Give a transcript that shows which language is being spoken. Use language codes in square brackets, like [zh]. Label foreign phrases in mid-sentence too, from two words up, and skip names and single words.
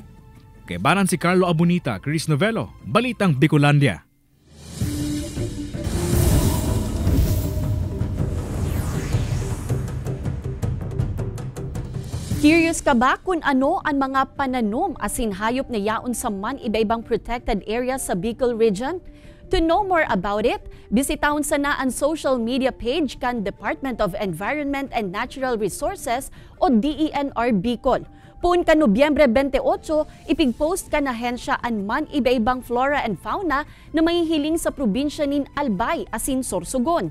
[bik] Kaibanan si Carlo Abunita, Chris Novello, Balitang Bicolandia. Curious ka ba kung ano ang mga pananom asin hayop na yaon sa man iba-ibang [en] protected area [bik] sa Bicol Region? [en] To know more about it, [bik] bisitahon sana ang [en] social media page [bik] kan Department of Environment and Natural Resources o DENR Bicol. Puun ka Nobyembre 28, ipig-post ka na hensya an man iba-ibang [en] flora and fauna [bik] na mahihiling sa probinsya nin Albay asin Sorsogon.